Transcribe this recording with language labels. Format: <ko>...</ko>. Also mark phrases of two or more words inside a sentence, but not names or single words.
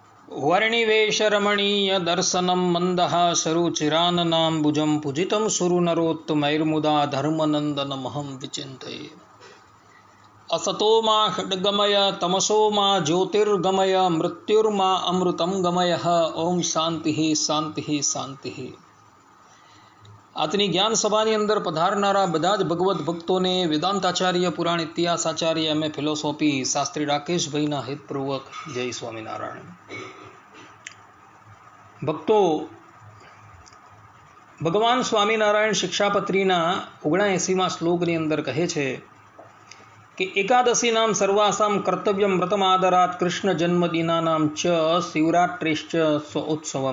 <sa>वर्णिवेशरमणीय दर्शनं मन्दहासरुचिराननाम्बुजं पूजितं सुरनरोत्तमैर्मुदा धर्मनन्दनमहं विचिन्तये। असतो मा खड्गमय तमसो मा ज्योतिर्गमय मृत्युर्मा अमृतं गमय। ओम शांति शांति शांति।</sa> <gu>આજની જ્ઞાન સભાની અંદર પધારનારા બધા જ ભગવદ્ ભક્તોને વેદાંતાચાર્ય પુરાણ ઇતિહાસાચાર્ય</gu> <en>M.A. Philosophy</en> <gu>શાસ્ત્રી રાકેશભાઈના હિતપૂર્વક જય સ્વામિનારાયણ। ભક્તો, ભગવાન સ્વામિનારાયણ શિક્ષાપત્રીના 79મા શ્લોકની અંદર કહે છે કે</gu> <sa>એકાદશી નામ સર્વાસામ કર્તવ્યમ વ્રતમાદરાત કૃષ્ણ જન્મદિનાનામ ચ શિવરાત્રિશ્ચ સ્વોત્સવમ।</sa>